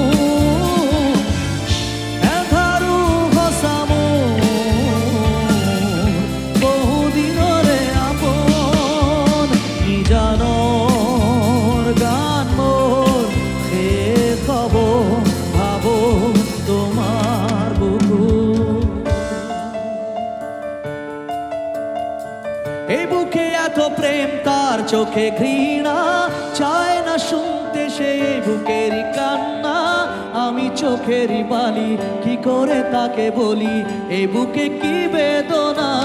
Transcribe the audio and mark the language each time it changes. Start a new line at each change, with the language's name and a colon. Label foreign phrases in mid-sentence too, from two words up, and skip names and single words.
Assamese: এধাৰো ভচামো বহু দিনৰে আপোন নিজানৰ গান মোৰ শেষ হ'ব ভাবো তোমাৰ বুকুত
Bangla: এই বুকে এত প্রেম তার চোখে ঘৃণা চায় না শুনতে সে বুকেরই কান্না আমি চোখেরই বালি কি করে তাকে বলি এই বুকে কি বেদনা